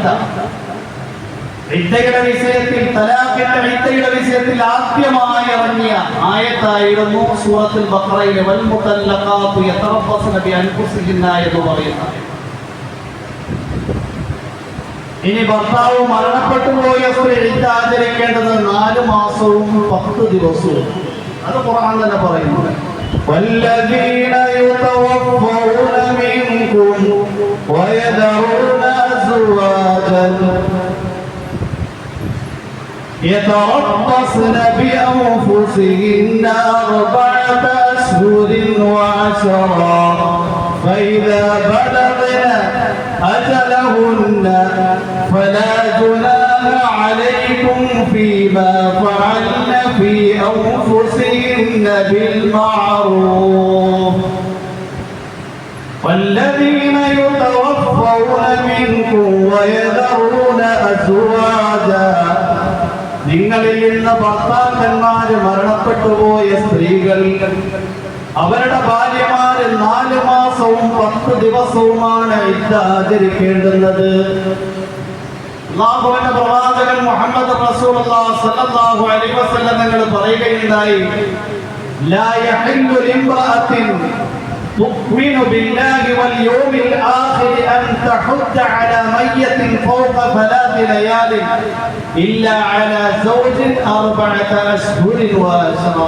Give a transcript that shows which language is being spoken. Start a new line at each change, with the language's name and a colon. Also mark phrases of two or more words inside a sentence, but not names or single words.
Malayalam: ഇദ്ദയുടെ വിഷയത്തിൽ, തലാഖിന്റെ ഇദ്ദയുടെ വിഷയത്തിൽ ആദ്യമായി ഇറങ്ങിയ ആയത്തായിരുന്നു സൂറത്തുൽ ബഖറയിലെ
Arabic: والمطلقات يتربصن بأنفسهن
Malayalam: എന്ന് പറയുന്നത്. ഇനി ഭർത്താവ് മരണപ്പെട്ടു പോയ സ്ത്രീ ഇദ്ദ ആചരിക്കേണ്ടത് 4 മാസവും 10 ദിവസവും. അത് ഖുർആൻ തന്നെ പറയുന്നു.
Arabic: والذين يتوفون منكم ويذرون أزواجا يتربصن بأنفسهن 4 أشهر وعشرا فإذا بلغن أجلهن فلا جناح عليكم فيما فعلن في أنفسهن بالمعروف والذين يتوفون منكم ويذرون أزواجا.
Malayalam: നിങ്ങളിൽ നിന്ന് ഭർത്താക്കന്മാര് മരണപ്പെട്ടുപോയ സ്ത്രീകൾ, അവരുടെ ഭാര്യമാര് 4 മാസവും 10 ദിവസവുമാണ് ഇദ്ദ ആചരിക്കേണ്ടുന്നത്. അല്ലാഹുവിന്റെ പ്രവാചകൻ മുഹമ്മദ്
Arabic: رسول الله صلى الله عليه وسلم
Malayalam: തങ്ങൾ പറയുകയുണ്ടായി,
Arabic: لا يحل لامرأة تؤمن بالله واليوم الآخر أن تحد على ميت فوق 3 ليال إلا على زوج 4 أشهر وعشرا.